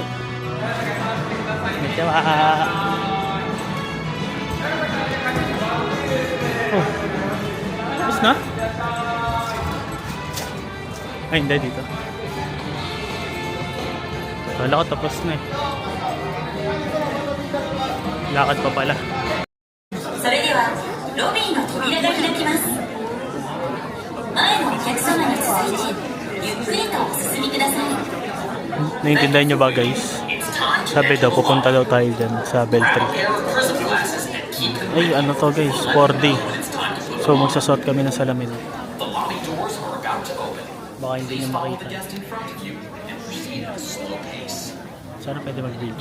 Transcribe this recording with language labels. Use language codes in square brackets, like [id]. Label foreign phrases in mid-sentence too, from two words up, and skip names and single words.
[ja] Konnichiwa. Oh. [tl] Tapos na? Ay, hindi dito. Wala ko tapos na eh. Lakad pa pala. [ja] それではロビーの扉が開きます。前のお客様に続いてゆっくりとお進みください。 [tl] Naiintindihan nyo ba guys? Sabi daw, pupunta daw tayo dyan sa Beltry. Ay, ano to guys? 4D. So, magsasuot kami ng salamin. Baka hindi nyo makita. Sana pwede mag-video.